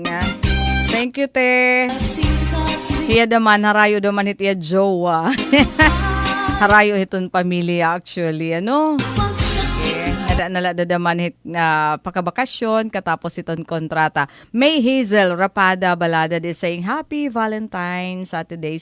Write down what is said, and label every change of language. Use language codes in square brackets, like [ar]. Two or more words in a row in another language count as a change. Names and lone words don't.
[en] Thank you, te. [war] Hiya daman, harayo daman itiya jowa. Harayo itong pamilya actually, ano? Okay. Nada nalada daman hit na pakabakasyon, katapos itong kontrata. [en] May Hazel Rapada Balada is saying Happy Valentine's Saturday.